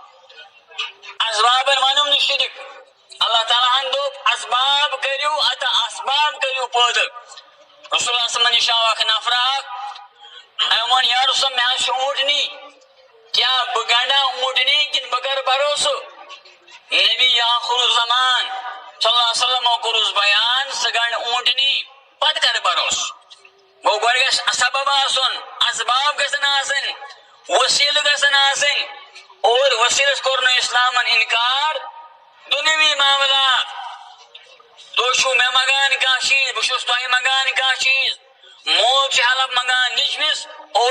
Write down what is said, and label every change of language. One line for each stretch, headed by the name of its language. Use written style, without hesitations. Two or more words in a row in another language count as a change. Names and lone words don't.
Kashmiri: اسبابن ونم نہٕ شرک اللہ تعالیٰ ہن دوٚپ اسباب کٔرِو اتہ اسباب کٔرِو پٲدٕ رسول اللہ صلی اللہ علیہ وسلم نِش آو اکھ نفر اکھ أمۍ ووٚن یا رسول مےٚ حظ چھُ اوٗنٹنی کیٛاہ بہٕ گنڈا اوٗنٹنی کِنہٕ بہٕ کرٕ بروسہٕ نبی آخر الزمان صلی اللہ علیہ وسلمو کوٚرُس بیان ژٕ گنڈ اوٗنٹنی پتہٕ کر بروسہٕ گوٚو گۄڈٕ گژھِ سبب آسُن اسباب گژھن آسٕنۍ وسیلہٕ گژھن آسٕنۍ اور وسیلس کوٚر نہٕ اسلامن انکار دُنیوی معاملات تُہۍ چھِو مےٚ منگان کانٛہہ چیٖز بہٕ چھُس تۄہہِ منگان کانٛہہ چیٖز مول چھُ ہیلپ منگان نیٚچوِس اور